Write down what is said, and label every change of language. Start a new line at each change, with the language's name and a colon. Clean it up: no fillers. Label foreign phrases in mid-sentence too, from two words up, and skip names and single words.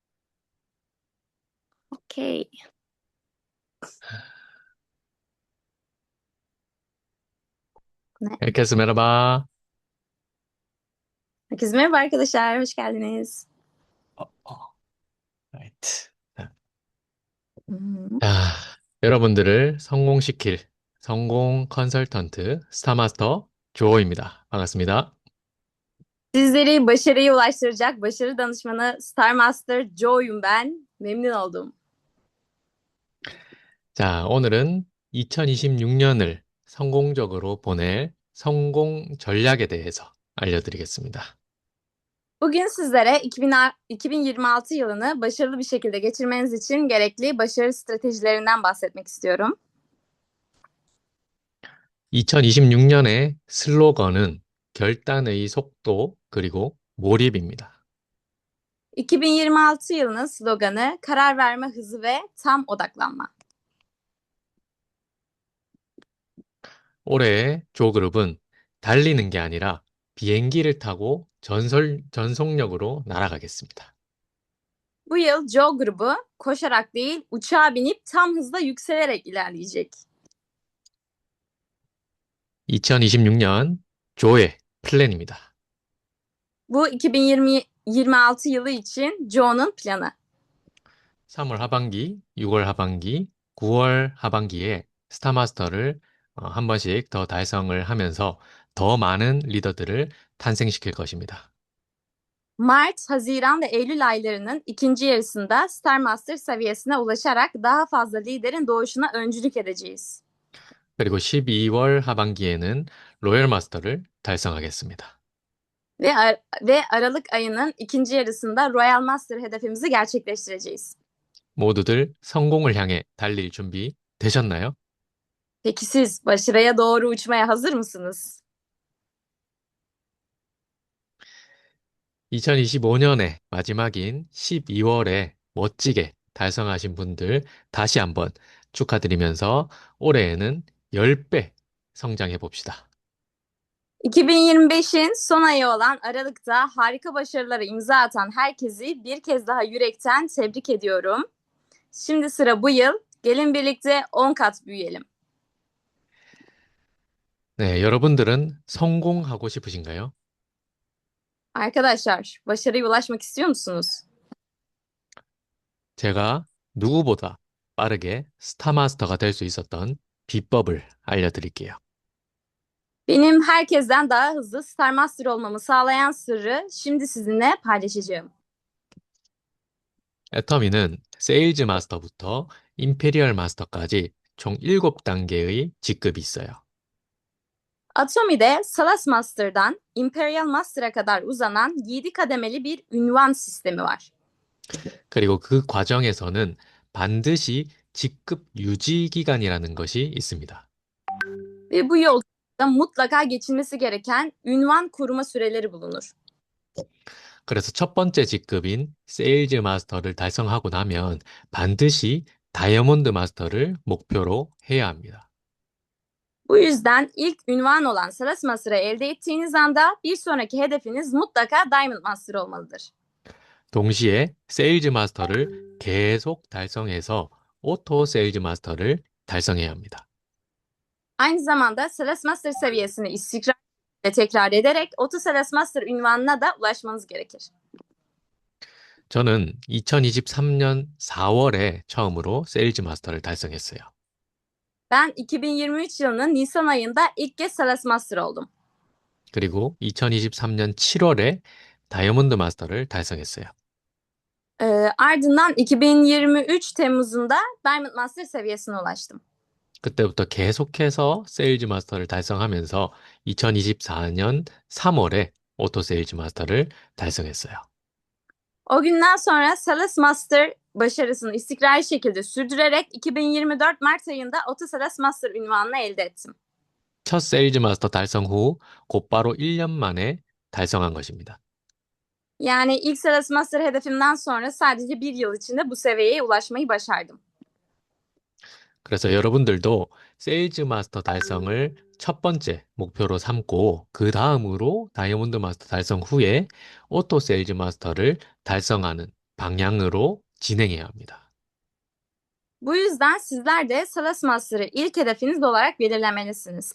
Turkish: Okey. Ne? Herkese merhaba. Herkese merhaba arkadaşlar. Hoş geldiniz. right. Hmm.
Korean: 자, 여러분들을 성공시킬 성공 컨설턴트 스타마스터 조어입니다. 반갑습니다.
Turkish: Sizleri başarıya ulaştıracak başarı danışmanı Star Master Joe'yum ben. Memnun oldum.
Korean: 자, 오늘은 2026년을 성공적으로 보낼 성공 전략에 대해서 알려드리겠습니다.
Turkish: Bugün sizlere 2026 yılını başarılı bir şekilde geçirmeniz için gerekli başarı stratejilerinden bahsetmek istiyorum.
Korean: 2026년의 슬로건은 결단의 속도 그리고 몰입입니다.
Turkish: 2026 yılının sloganı karar verme hızı ve tam odaklanma.
Korean: 올해의 조그룹은 달리는 게 아니라 비행기를 타고 전속력으로 날아가겠습니다.
Turkish: Bu yıl Joe grubu koşarak değil uçağa binip tam hızla yükselerek ilerleyecek.
Korean: 2026년 조의 플랜입니다.
Turkish: Bu 2026 yılı için Joe'nun planı.
Korean: 3월 하반기, 6월 하반기, 9월 하반기에 스타마스터를 한 번씩 더 달성을 하면서 더 많은 리더들을 탄생시킬 것입니다.
Turkish: Mart, Haziran ve Eylül aylarının ikinci yarısında Star Master seviyesine ulaşarak daha fazla liderin doğuşuna öncülük edeceğiz.
Korean: 그리고 12월 하반기에는 로열 마스터를 달성하겠습니다.
Turkish: Ve Aralık ayının ikinci yarısında Royal Master hedefimizi gerçekleştireceğiz.
Korean: 모두들 성공을 향해 달릴 준비 되셨나요?
Turkish: Peki siz başarıya doğru uçmaya hazır mısınız?
Korean: 2025년의 마지막인 12월에 멋지게 달성하신 분들 다시 한번 축하드리면서 올해에는 10배 성장해 봅시다.
Turkish: 2025'in son ayı olan Aralık'ta harika başarılara imza atan herkesi bir kez daha yürekten tebrik ediyorum. Şimdi sıra bu yıl. Gelin birlikte 10 kat büyüyelim.
Korean: 네, 여러분들은 성공하고 싶으신가요?
Turkish: Arkadaşlar, başarıya ulaşmak istiyor musunuz?
Korean: 제가 누구보다 빠르게 스타마스터가 될 수 있었던 비법을 알려드릴게요.
Turkish: Benim herkesten daha hızlı Star Master olmamı sağlayan sırrı şimdi sizinle paylaşacağım.
Korean: 애터미는 세일즈 마스터부터 임페리얼 마스터까지 총 7단계의 직급이 있어요.
Turkish: Atomi'de Salas Master'dan Imperial Master'a kadar uzanan 7 kademeli bir ünvan sistemi var.
Korean: 그리고 그 과정에서는 반드시 직급 유지 기간이라는 것이 있습니다.
Turkish: Ve bu yolda mutlaka geçilmesi gereken ünvan koruma süreleri bulunur.
Korean: 그래서 첫 번째 직급인 세일즈 마스터를 달성하고 나면 반드시 다이아몬드 마스터를 목표로 해야 합니다.
Turkish: Bu yüzden ilk ünvan olan Salas Master'ı elde ettiğiniz anda bir sonraki hedefiniz mutlaka Diamond Master olmalıdır.
Korean: 동시에 세일즈 마스터를 계속 달성해서 오토 세일즈 마스터를 달성해야 합니다.
Turkish: Aynı zamanda Salas Master seviyesini istikrarla tekrar ederek Auto Salas Master ünvanına da ulaşmanız gerekir.
Korean: 저는 2023년 4월에 처음으로 세일즈 마스터를 달성했어요.
Turkish: Ben 2023 yılının Nisan ayında ilk kez Salas Master oldum.
Korean: 그리고 2023년 7월에 다이아몬드 마스터를 달성했어요.
Turkish: Ardından 2023 Temmuz'unda Diamond Master seviyesine ulaştım.
Korean: 그때부터 계속해서 세일즈 마스터를 달성하면서 2024년 3월에 오토 세일즈 마스터를 달성했어요.
Turkish: O günden sonra Salas Master başarısını istikrarlı şekilde sürdürerek 2024 Mart ayında Auto Salas Master ünvanını elde ettim.
Korean: 첫 세일즈 마스터 달성 후 곧바로 1년 만에 달성한 것입니다.
Turkish: Yani ilk Salas Master hedefimden sonra sadece bir yıl içinde bu seviyeye ulaşmayı başardım.
Korean: 그래서 여러분들도 세일즈 마스터 달성을 첫 번째 목표로 삼고 그 daım으로 다이아몬드 마스터 달성 후에 오토 세일즈 마스터를 달성하는 방향으로 진행해야 합니다.
Turkish: Bu yüzden sizler de Salas Master'ı ilk hedefiniz olarak belirlemelisiniz.